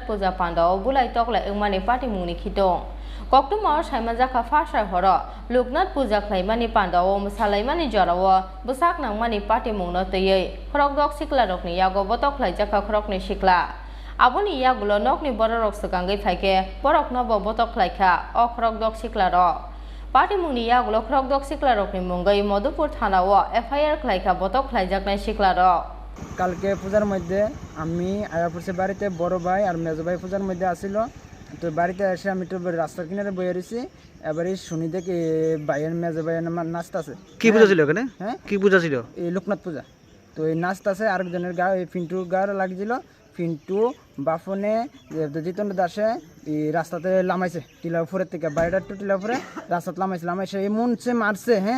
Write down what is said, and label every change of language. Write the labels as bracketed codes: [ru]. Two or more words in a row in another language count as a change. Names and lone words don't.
[trp] Puja Pandao Bulai Toklai Ungmani Party Mungni Khitong Koktumar Khlaijakha Fasha Horo Loknath Puja Khlaimani Pandao Khlaimani Jarawa Busak Nangmani Party Mungnati Khorokdok Siklarokni yago Butok Khlaijakha Khoroknwi Sikla Aboni yagulo nokni borok sakangi faike borok nobo Butok Khlaika Khorokdok Siklarok Party Mungni yagulo Khorokdok Siklarokni mungai Madhupur Thanao FIR Khlaika Butok Khlaijakha Siklarok [bn] কালকে পূজার মধ্যে আমি আয়া পড়ছে বাড়িতে বড় ভাই আর মেজো ভাই পূজার মধ্যে আসিল তো বাড়িতে এসে আমি তো রাস্তার কিনারে বসে রয়েছি এবারে শুনি দেখি ভাইয়ের মেজো ভাইয়ের নাচটা আছে কি পূজা ছিল এখানে হ্যাঁ কি পূজা ছিল এই লোকনাথ পূজা তো এই নাচটা আছে আরেকজনের গা এই পিন্টুর গার লাগছিল পিন্টু বাফনে জিতন দাসে এই রাস্তাতে লামাইছে টিলা উপরের থেকে বাইরের টু টিলা উপরে রাস্তাতে লামাইছে এমন সে মারছে হ্যাঁ